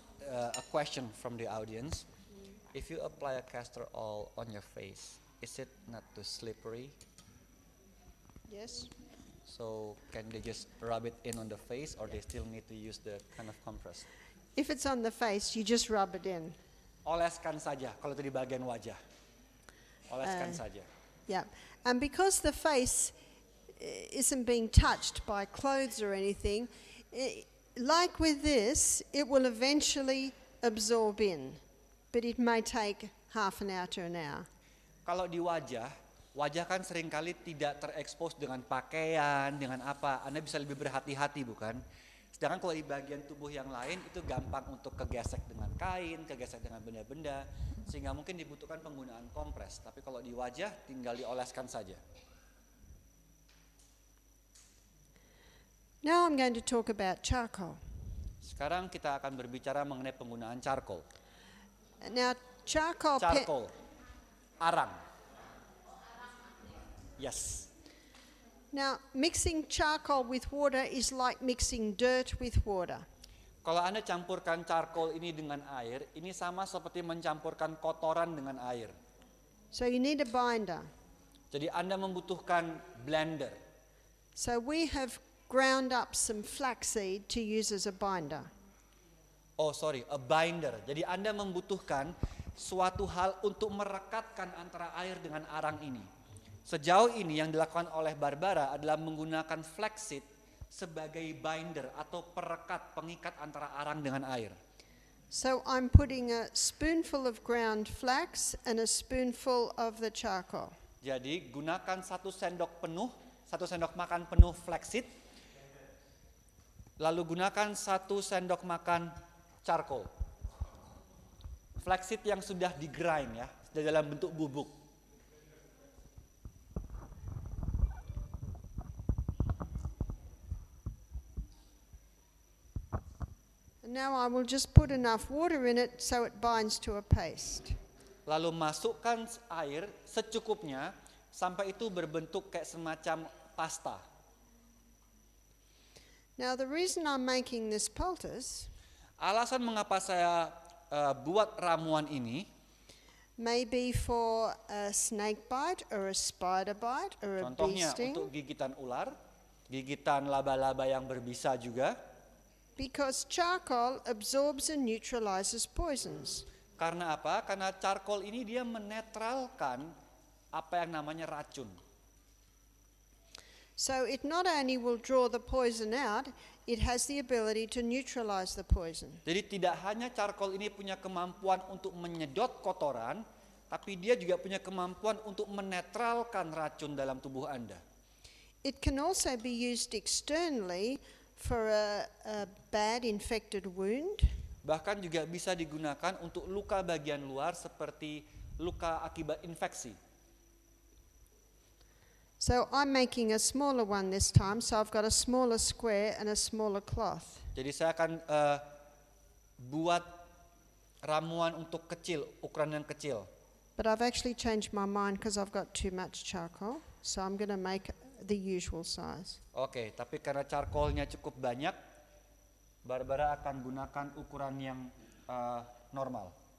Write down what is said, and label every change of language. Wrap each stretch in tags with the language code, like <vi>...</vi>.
<en>A question from the audience. If you apply a castor oil on your face, is it not too slippery? Yes. So can they just rub it in on the face, or they still need to use the kind of compress? If it's on the face, you just rub it in.</en> <id>Oleskan saja kalau itu di bagian wajah. Oleskan saja.</id> <en>Yeah. And because the face isn't being touched by clothes or anything, like with this, it will eventually absorb in. But it may take half an hour to an hour.</en> <id>Kalau di wajah kan seringkali tidak terekspos dengan pakaian, dengan apa. Anda bisa lebih berhati-hati, bukan? Sedangkan kalau di bagian tubuh yang lain itu gampang untuk kegesek dengan kain, kegesek dengan benda-benda, sehingga mungkin dibutuhkan penggunaan kompres. Tapi kalau di wajah tinggal dioleskan saja.</id> <en>Now I'm going to talk about charcoal.</en> <id>Sekarang kita akan berbicara mengenai penggunaan charcoal.</id> <en>Now charcoal.</en> <id>Arang.</id> <en>Yes. Now mixing charcoal with water is like mixing dirt with water.</en> <id>Kalau Anda campurkan charcoal ini dengan air, ini sama seperti mencampurkan kotoran dengan air.</id> <en>So you need a binder.</en> <id>Jadi Anda membutuhkan blender.</id> <en>So we have ground up some flaxseed to use as a binder. A binder.</en> <id>Jadi Anda membutuhkan suatu hal untuk merekatkan antara air dengan arang ini. Sejauh ini yang dilakukan oleh Barbara adalah menggunakan flaxseed sebagai binder atau perekat, pengikat antara arang dengan air.</id> <en>So I'm putting a spoonful of ground flax and a spoonful of the charcoal.</en> <id>Jadi gunakan 1 sendok makan penuh flaxseed. Lalu gunakan 1 sendok makan charcoal. Flaxseed yang sudah di-grind ya, sudah dalam bentuk bubuk.</id> <en>Now I will just put enough water in it so it binds to a paste.</en> <id>Lalu masukkan air secukupnya sampai itu berbentuk kayak semacam pasta.</id> <en>Now the reason I'm making this poultice</en> <id>Alasan mengapa saya buat ramuan ini,</id> <en>may be for a snake bite or a spider bite or a bee</en> <id>contohnya</id> <en>sting,</en> <id>untuk gigitan ular, gigitan laba-laba yang berbisa juga.</id> <en>because charcoal absorbs and neutralizes poisons.</en> <id>Karena apa? Karena charcoal ini dia menetralkan apa yang namanya racun.</id> <en>So it not only will draw the poison out, it has the ability to neutralize the poison.</en> <id>Jadi tidak hanya charcoal ini punya kemampuan untuk menyedot kotoran, tapi dia juga punya kemampuan untuk menetralkan racun dalam tubuh Anda.</id> <en>It can also be used externally for a bad infected wound.</en> <id>Bahkan juga bisa digunakan untuk luka bagian luar seperti luka akibat infeksi.</id> <en>So I'm making a smaller one this time, so I've got a smaller square and a smaller cloth.</en> <id>Jadi saya akan buat ramuan untuk kecil, ukuran yang kecil.</id> <en>But I've actually changed my mind because I've got too much charcoal, so I'm going to make the usual size.</en> <id>Oke, tapi karena charcoalnya cukup banyak, Barbara akan gunakan ukuran yang normal.</id>